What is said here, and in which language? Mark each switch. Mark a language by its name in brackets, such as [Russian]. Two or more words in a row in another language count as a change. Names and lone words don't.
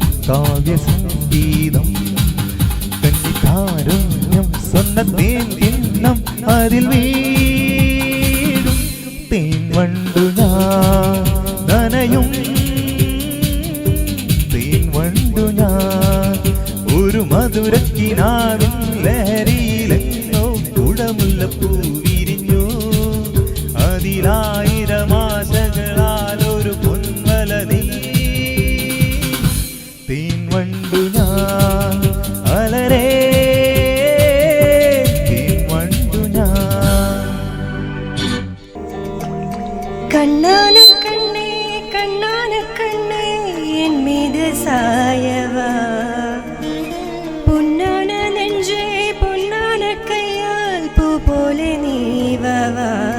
[Tamil] காவிய சங்கீதம் கன்னிகாருண்யம் சொன்ன தேன் கிண்ணம் அதில் வீடும் தேன் வண்டு நான் நனையும் [Malayalam] தேன் വണ്ടു ഞാൻ ഒരു മധുരക്കിനാവിൻ ലഹരിയിലെങ്ങോ കുടമുല്ലപ്പൂ വിരിഞ്ഞു അതിലായിരം ആശകളാൽ ഒരു പൊൻവല നീ തേൻ വണ്ടു ഞാൻ അലരേ തേൻ വണ്ടു ഞാൻ [Tamil] கண்ணான கண்ணே கண்ணான கண்ணே என் மீது சாயவா பொன்னான நெஞ்சே பொன்னான கையால் பூ போல நீவவா